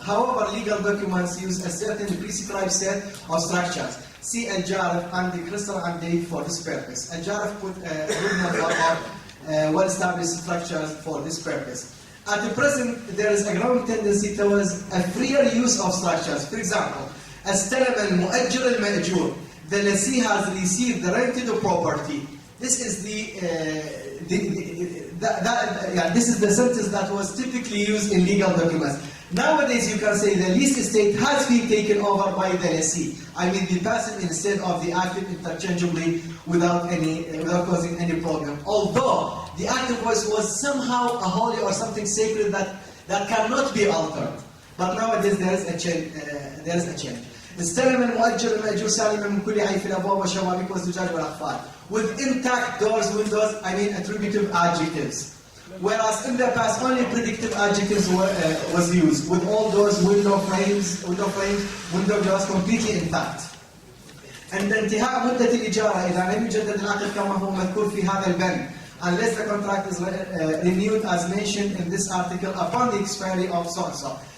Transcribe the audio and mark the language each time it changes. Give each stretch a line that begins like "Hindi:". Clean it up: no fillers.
English: However, legal documents use a certain prescribed set of structures. See Al-Jarif and the crystal and date for this purpose. Al-Jarif put a good number of well-established structures for this purpose. At the present, there is a growing tendency towards a freer use of structures. For example,
Arabic: استلم المؤجر المأجور.
English: The lessee has received the rented property. This is this is the sentence that was typically used in legal documents. Nowadays, you can say the leased estate has been taken over by the lessee. I mean, the passive instead of the active interchangeably without causing any problem. Although the active voice was somehow a holy or something sacred that cannot be altered. But nowadays there is a change.
Arabic: استلم المؤجر المأجور سالما من كل عيب في الأبواب والشوابيك والزجاج والأقفال.
English: With intact doors, windows, I mean attributive adjectives. Whereas in the past, only predictive adjectives was used. With all doors, window frames, window doors completely intact.
Arabic: عند انتهاء مدة الإجارة إذا لم يجدد العقد كما هو مذكور في هذا البند,
English: unless the contract is renewed as mentioned in this article upon the expiry of so-and-so.